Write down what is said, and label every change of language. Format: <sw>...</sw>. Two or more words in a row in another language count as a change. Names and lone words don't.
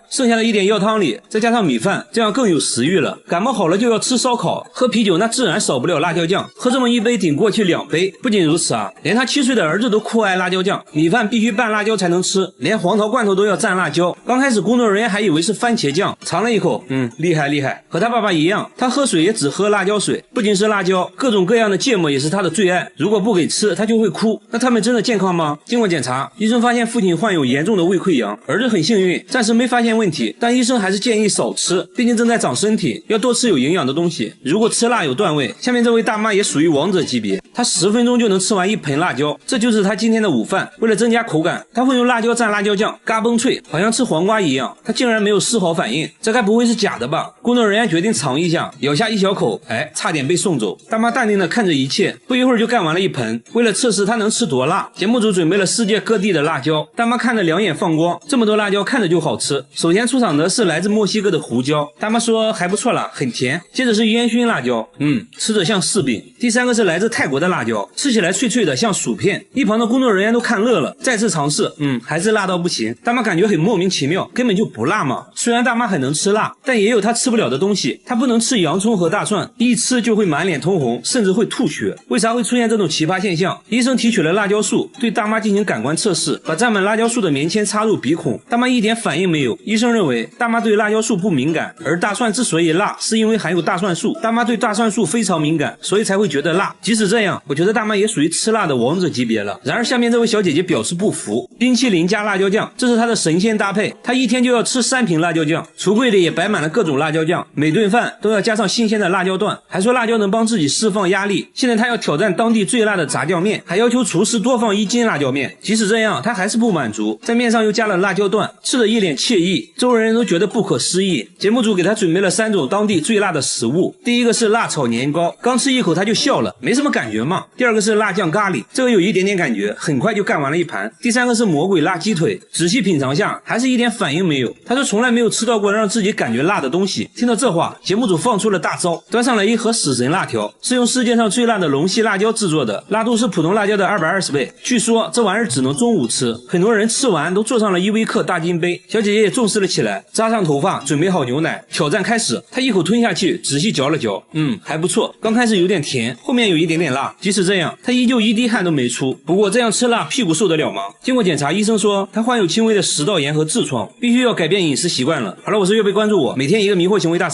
<zh>剩下的一點藥湯裡再加上米飯，這樣更有食慾了。感冒好了就要吃燒烤，喝啤酒那自然少不了辣椒醬，喝這麼一杯頂過去2杯。不僅如此啊，連他7歲的兒子都酷愛辣椒醬，米飯必須拌辣椒才能吃，連黃桃罐頭都要蘸辣椒。刚開始工作人員還以為是番茄醬，嘗了一口，厲害厲害，和他爸爸一樣，他喝水也只喝辣椒水。不僅是辣椒，各種各樣的芥末也是他的最愛，如果不給吃他就會哭。那他們真的健康嗎？經過檢查，醫生發現父親患有嚴重的胃潰瘍，兒子很幸運，暫時沒發現問題，但醫生還是建議少吃，畢竟正在長身體，要多吃有營養的東西。如果吃辣有段位，下面這位大媽也屬於王者級別，她10分鐘就能吃完1盆辣椒，這就是她今天的午飯。為了增加口感，她會用辣椒蘸辣椒醬，嘎嘣脆，好像吃黃瓜一樣。她竟然沒有絲毫反應，這該不會是假的吧？工作人員決定嘗一下，咬下一小口，差點被送走。大媽淡定地看着一切，不一會兒就幹完了1盆。為了測試她能吃多辣，節目組準備了世界各地的辣椒。大媽看得兩眼放光，這麼多辣椒看着就好吃。首先出場的是來自墨西哥的胡椒，大媽說還不錯啦，很甜。接着是煙燻辣椒，吃着像柿餅。第3個是來自泰國的辣椒，吃起來脆脆的像薯片。一旁的工作人員都看樂了，再次嘗試，還是辣到不行。大媽感覺很莫名其妙，根本就不辣嘛。雖然大媽很能吃辣，但也有她吃不了的東西。她不能吃洋蔥和大蒜，一吃就會滿臉通紅，甚至會吐血。為啥會出現這種奇葩現象？醫生提取了辣椒素，對大媽進行感官測試，把沾滿辣椒素的棉籤插入鼻孔，大媽一點反應沒有。醫生認為大媽對辣椒素不敏感，而大蒜之所以辣，是因為含有大蒜素。大媽對大蒜素非常敏感，所以才會覺得辣。即使這樣，我覺得大媽也屬於吃辣的王者級別了。然而下面這位小姐姐表示不服，冰淇淋加辣椒醬，這是她的神仙搭配。她一天就要吃3瓶辣椒醬，櫥櫃裡也擺滿了各種辣椒醬，每頓飯都要加上新鮮的辣椒段，還說辣椒能幫自己釋放壓力。現在她要挑戰當地最辣的炸醬麵，還要求廚師多放1斤辣椒麵。即使這樣，她還是不滿足，在麵上又加了辣椒段，吃得一臉愜意，周圍人都覺得不可思議。節目組給她準備了3種當地最辣的食物，第一個是辣炒年糕，剛吃一口她就笑了，沒什麼感覺嘛。第2個是辣醬咖喱，這個有一點點感覺，很快就幹完了1盤。第3個是魔鬼辣雞腿，仔細品嘗下還是一點反應沒有。她說從來沒有吃到過讓自己感覺辣的東西。聽到這話，節目組放出了大招，端上來一盒死神辣條，是用世界上最辣的龍息辣椒制作的，辣度是普通辣椒的220倍。據說這玩意兒只能中午吃，很多人吃完都坐上了依维柯大金杯。小姐姐也重視了起來，扎上頭髮，準備好牛奶，挑戰開始。她一口吞下去，仔細嚼了嚼，還不錯。剛開始有點甜，後面有一點點辣。即使這樣，她依舊一滴汗都沒出。不過這樣吃辣，屁股受得了嗎？經過檢查，醫生說她患有輕微的食道炎和痔瘡，必須要改變飲食習慣了。好了，我是月貝，關注我，每天一個迷惑行為大師。</zh>